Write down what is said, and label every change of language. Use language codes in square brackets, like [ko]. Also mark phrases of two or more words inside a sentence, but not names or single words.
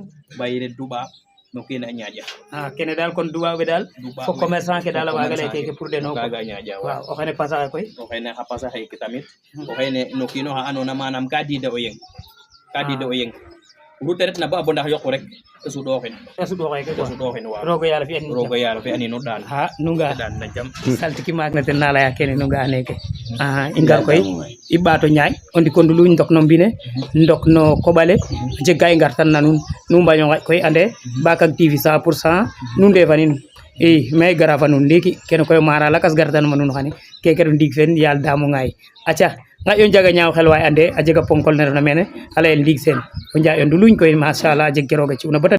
[srr] bayre duɓaab no kene a ñaaƴa kene daal kon duɓaaɓe daal fo commerçant ke daal a waaga lay keke pour deno kaaga a ñaaƴa waaw o xene pasaxe koy o xene xa pasa xeeke tamit o xene no kiino xa andoona manam ka diida o yeng ka diida o yeng rute ret na ba bo ndax yoqu rek te suɗoxin waaw rogo yàlla fi en roga yaalo fe ani no daan ha nu nga daan na jam saltiki maak na ten na leya kene nu nga neke i ngar koy i ɓaato ñaaƴ o ndiko ndulu ndok no mbine ndok no koɓale jeg ka i ngar tan na nuun nu mbaño ngaƴ koy ande Bakak TV 100% nu ndefanin i mais gara fa nuun ndiki kene koy mara lakas gartanuma nuun xane keke ref ndiig fen yaal Damo Ngaye aca ngaƴo njaga ñaaw xel waay ande a jega ponkol ne refna mene a leyel Ndiig Sene o Njaay o Nduluñ koy machallah jeg ke roga ci'una bata